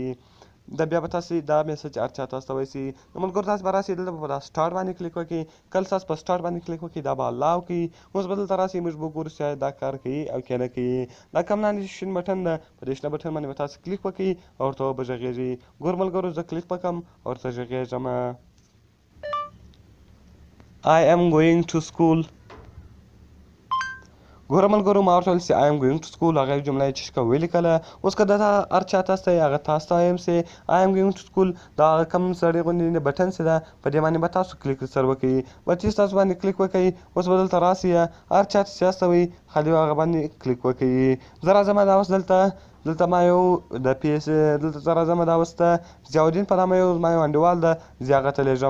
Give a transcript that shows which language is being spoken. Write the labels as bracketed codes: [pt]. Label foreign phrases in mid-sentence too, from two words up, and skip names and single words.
[ps] دا بیا به تاسو دا میسج هر چا ته استولی شئ. نو ملګرو، تاسو به راسئ دلته به په دا سټارټ باندې کلیک وکړئ. کله تاسو په سټارټ باندې کلیک وکړئ دا به الاو کوي. اوس به دلته راسئ، موږ به وګورو چې آیا دا کار کوي او که نه کوي. دا کوم لاندې شین بټن ده، په دې شنه بټن باندې به تاسو کلیک وکړئ او ورته به غږېږئ. ګور ملګرو، زه کلیک وکړم او ورته غږېږم. [en] I am going to school. [ps] ګوره ملګرو، ما ورته ویل چې [en] I am going to school، [ps] هغه جمله یې چې ولیکله. اوس که دا هر چا ته ستئ هغه تاسو ته وایم چې [en] I am going to school، [ps] دا هغه کوم سړی غوندې بټن چې ده په دې باندې به تاسو کلیک سر وکړئ. به چې تاسو باندې کلیک وکړئ، اوس به دلته راسئ، هر چا ته چې استوئ خالي هغه باندې کلیک وکړئ. زه راځم دا اوس دلته ما یو د پیس دلته زه راځم دا اوس ته ضیاءالدین په نامه یو زما یو انډیوال ده، زه هغه ته لیږم.